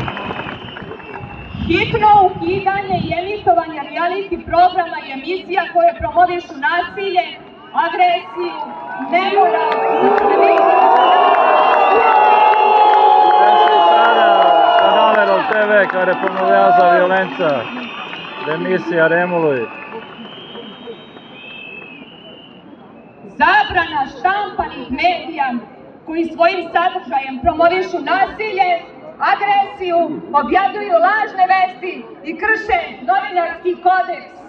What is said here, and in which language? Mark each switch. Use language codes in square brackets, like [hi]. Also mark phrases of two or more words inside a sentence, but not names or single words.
[sr] Hitno ukidanje i emitovanje reality programa i emisija koje promovišu nasilje, agresiju, nemoral, [ro] Kanale TV care promovează violența, demisia Remului. [sr] Zabrana štampanih medija koji svojim sadržajem promovišu nasilje, agresiju, objavljuju lažne vesti i krše novinarski kodeks.